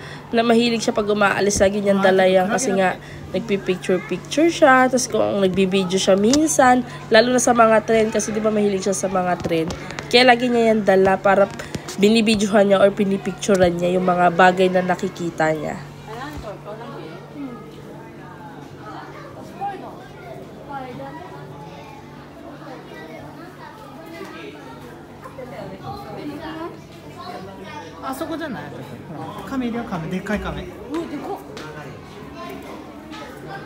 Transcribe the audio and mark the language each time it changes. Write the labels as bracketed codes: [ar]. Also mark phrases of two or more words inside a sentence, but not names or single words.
[tl] Na mahilig siya pag umaalis. Lagi niyan dala yan kasi nga nagpipicture-picture siya. Tapos kung nagbibideo siya minsan. Lalo na sa mga trend. Kasi di ba mahilig siya sa mga trend. Kaya lagi niya yan dala para binibidyohan niya or pinipicturean niya yung mga bagay na nakikita niya. [ja] Ah, そこじゃない？亀いるよ、亀。でっかい亀。